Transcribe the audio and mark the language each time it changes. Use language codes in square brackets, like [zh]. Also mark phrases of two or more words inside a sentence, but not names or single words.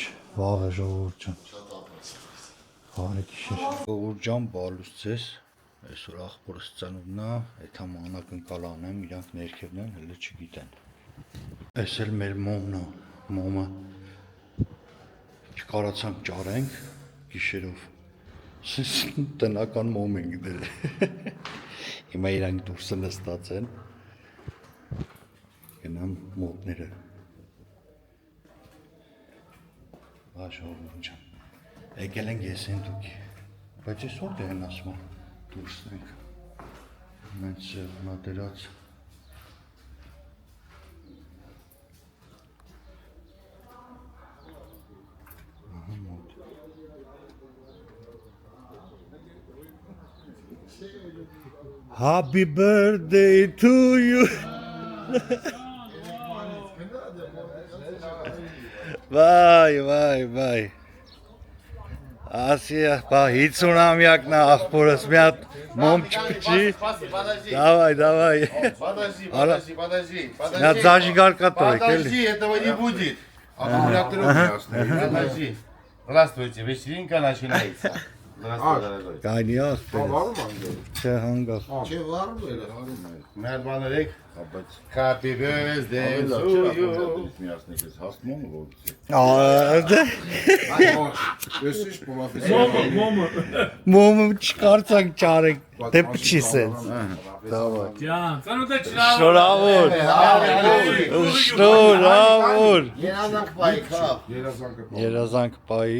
[hy] վաղ է ժողովուրդ ջան, բարեկիշեր, ժողովուրդ ջան բալուց ձեզ, Այսօր աղբորս ծնունդն է, այդ համ անակնկալ անեմ, իրանք ներքևն են, հələ չգիտեն։ Այս էլ մեր մոմն է, մոմը չկարացանք ճարենք գիշերով։ Տնական մոմ ենք դել։ Հիմա իրանք դուրսը նստած են։ Գնամ մոտները։ Ժողովուրդ ջան։ Եկել ենք ես են դուք։ Բայց ես ո՞րտեղ են ասում։ Դուրսն ենք, մենք սեղնա դրած [en] Happy birthday to you Վայ [hy] Ասիա, բա 50-ամյակն է աղբորս մի հատ մոմ չպչի [ru] Давай Подожди [hy] Մի հատ зажигалка տրեք [ru] Подожди, этого не будет Аккумуляторы Подожди Здравствуйте, вечеринка начинается Здравствуй, дорогой [hy] Կայնի աղբեր Չէ հանգավ Չէ վարում է Մեր բաներեք [en] Happy birthday to you [hy] Մոմը չկարծանք ճարեք դե պչի սենց Շնորհավոր Երազանք պայի